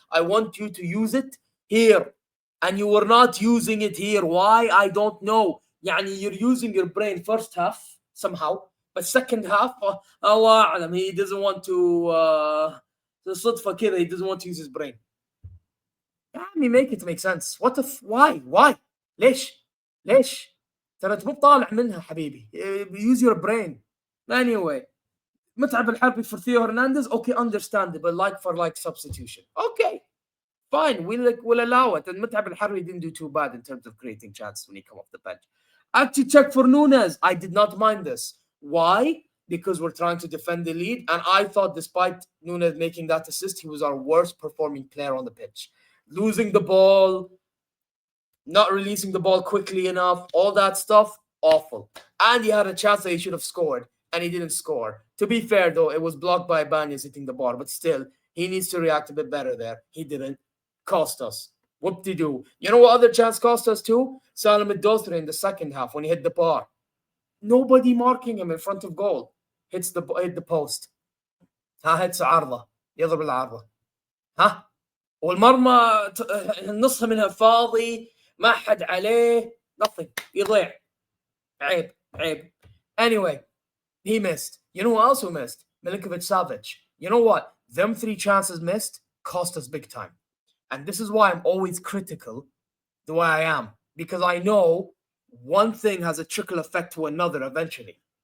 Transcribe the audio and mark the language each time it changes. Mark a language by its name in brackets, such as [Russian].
[English] I want you to use it here. And you were not using it here. Why? I don't know. Yani you're using your brain first half somehow, but second half, Allah Alam, he doesn't want to. [Arabic] صدفة كذا, [English] he doesn't want to use his brain. يعني make it make sense. What the why [Arabic] ليش ترى انت مو طالع منها حبيبي. [English] Use your brain. Anyway, متعب الحربي for Theo Hernandez. Okay, understandable. Like for like substitution. Okay, fine. We'll allow it. And متعب الحربي didn't do too bad in terms of creating chances when he come off the bench. Actually, check for Nunes. I did not mind this. Why? Because we're trying to defend the lead. And I thought despite Nunes making that assist, he was our worst performing player on the pitch. Losing the ball, not releasing the ball quickly enough, all that stuff, awful. And he had a chance that he should have scored, and he didn't score. To be fair, though, it was blocked by Ibanez hitting the bar, but still, he needs to react a bit better there. He didn't. Cost us. Whoop-de-doo. You know what other chance cost us too? Salim Al-Dosri in the second half when he hit the bar. Nobody marking him in front of goal. Hit the post. hits عارضة. [Arabic] يضرب العارضة. والمرمى نصها منها فاضي, ما حد عليه, nothing, يضيع. [English] عيب. Anyway, he missed. You know who else who missed? Milinkovic-Savic. You know what? Them 3 chances missed cost us big time. And this is why I'm always critical the way I am. Because I know one thing has a trickle effect to another eventually.